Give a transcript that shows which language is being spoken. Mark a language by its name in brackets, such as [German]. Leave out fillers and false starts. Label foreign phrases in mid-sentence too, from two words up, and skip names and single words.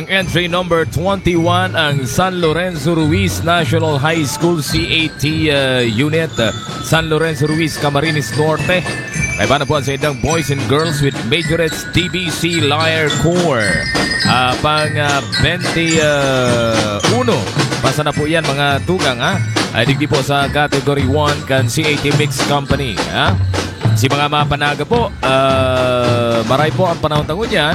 [English] entry number 21, ang San Lorenzo Ruiz National High School CAT Unit, San Lorenzo Ruiz, Camarines Norte. [Bikol] May bana po ang sa idang [English] boys and girls with majorettes [Bikol] TBC Lyre Corps. Pang 21. Pasa na po yan mga tugang ha. Ay digdi po sa category 1 kan CAT Mixed Company ha. Si mga mapanaga po, maray po ang panahon tangon yan.